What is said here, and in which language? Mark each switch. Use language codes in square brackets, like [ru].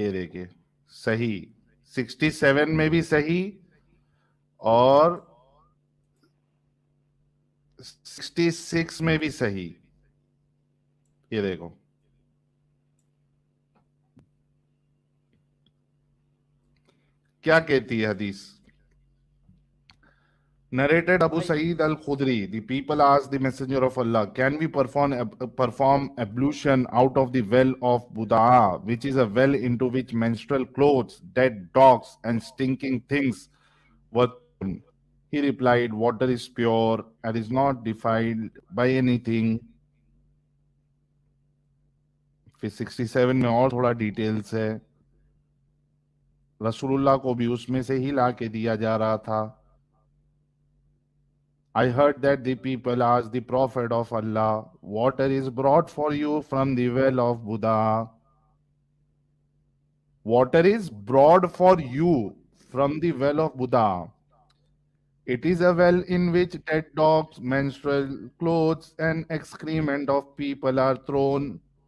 [hi] ये देखिए, सही, 67 में भी सही, और 66 में भी सही। ये देखो, क्या कहती है हदीस। [en] Narrated Abu [hi] भाई [en] Sa'id al-Khudri, the people asked the Messenger of Allah, can we perform ablution out of the well of Budaa, which is a well into which menstrual clothes, dead dogs, and stinking things were thrown? He replied, water is pure and is not defiled by anything. [hi] फिर 67 में और थोड़ा details है। रसूलुल्लाह को भी उसमें से ही ला के दिया जा रहा था। [en] I heard that the people asked the Prophet of Allah, water is brought for you from the well of Buddha. Water is brought for you from the well of Buddha. It is a well in which dead dogs, menstrual clothes, and excrement of people are thrown.